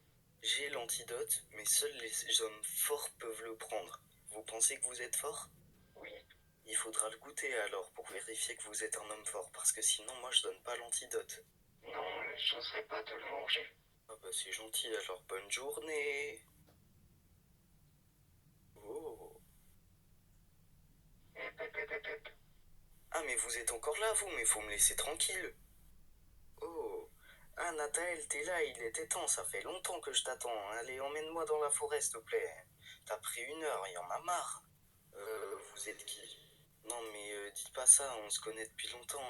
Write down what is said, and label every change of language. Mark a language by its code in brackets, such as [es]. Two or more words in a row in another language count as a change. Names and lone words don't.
[fr] J'ai l'antidote, mais seuls les hommes forts peuvent le prendre. Vous pensez que vous êtes fort? Oui. Il faudra le goûter alors pour vérifier que vous êtes un homme fort, parce que sinon moi je donne pas l'antidote. Non, j'oserais pas de le manger. Ah bah c'est gentil, alors bonne journée. Oh. Hep, hep, hep, hep, hep. Ah mais vous êtes encore là vous, mais faut me laisser tranquille. Oh. Ah Nathalie, t'es là, il était temps, ça fait longtemps que je t'attends. Allez, emmène-moi dans la forêt s'il te plaît. T'as pris 1 heure, il y en a marre. Vous êtes qui? Non mais dites pas ça, on se connaît depuis longtemps.